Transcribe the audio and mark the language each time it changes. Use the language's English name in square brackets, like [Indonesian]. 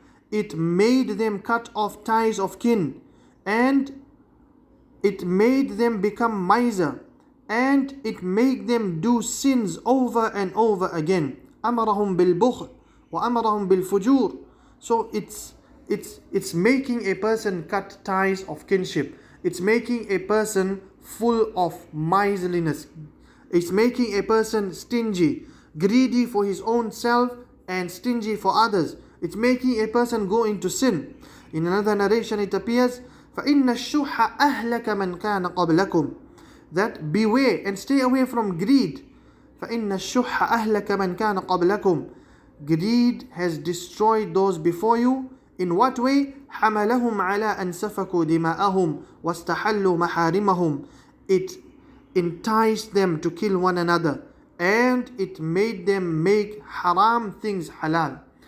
[English] It made them cut off ties of kin, and it made them become miser, and it made them do sins over and over again. [Arabic] أمرهم بالبخل وأمرهم بالفجور. [English] So it's making a person cut ties of kinship. It's making a person full of miserliness. It's making a person stingy, greedy for his own self and stingy for others. It's making a person go into sin. In another narration it appears, [Arabic] فَإِنَّ الشُّحَّ أَهْلَكَ مَنْ كَانَ قَبْلَكُمْ. [English] That beware and stay away from greed. [Arabic] فَإِنَّ الشُّحَّ أَهْلَكَ مَنْ كَانَ قَبْلَكُمْ. [English] Greed has destroyed those before you. In what way? [Arabic] حَمَلَهُمْ عَلَىٰ أَنْ سَفَكُوا دِمَاءَهُمْ وَاسْتَحَلُّوا مَحَارِمَهُمْ. [English] It enticed them to kill one another, and it made them make haram things halal.